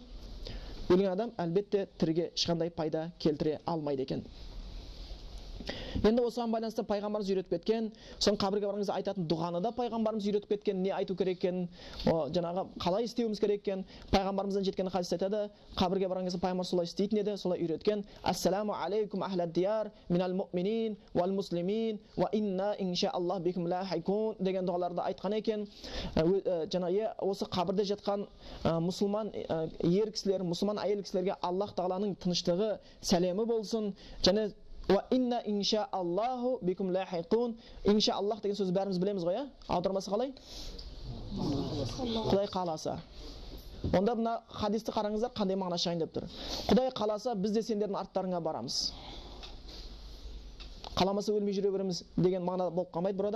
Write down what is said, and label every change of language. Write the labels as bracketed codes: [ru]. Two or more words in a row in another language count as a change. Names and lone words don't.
[kk] Өлген адам әлбетте тіріге ешқандай пайда келтіре алмайды екен. Енді осыған байланысты пайғамбарымыз үйретіп кеткен, соң қабірге барғанда айтатын дұғаны да пайғамбарымыз үйретіп кеткен, не айту керек екенін, жаңағы қалай істеуіміз керек екенін пайғамбарымыздан жеткен хадис айтады. Қабірге барғанда пайғамбар солай істейтін еді, солай үйреткен. [ar] السلام عليكم أهل الديار من المؤمنين والمسلمين وإنا إن شاء الله بكم لاحقون [kk] деген дұғаларды айтқан екен. Жаңағы осы қабірде жатқан мұсылман ер кісілер, мұсылман әйел кісілерге Аллах тағаланың тыныштығы, сәлемі болсын. [ar] Және وإنا إن شاء الله بكم لاحقون. [kk] Иншааллах деген сөзді бәріміз білеміз ғой, аудармасы қалай? Құдай қаласа. Онда мына хадисті қараңыздар, қандай мағына шығайын деп тұр. Құдай қаласа біз де сендердің арттарыңа барамыз. Қаламаса өлмей жүре береміз деген мағына болып қалмайды burada.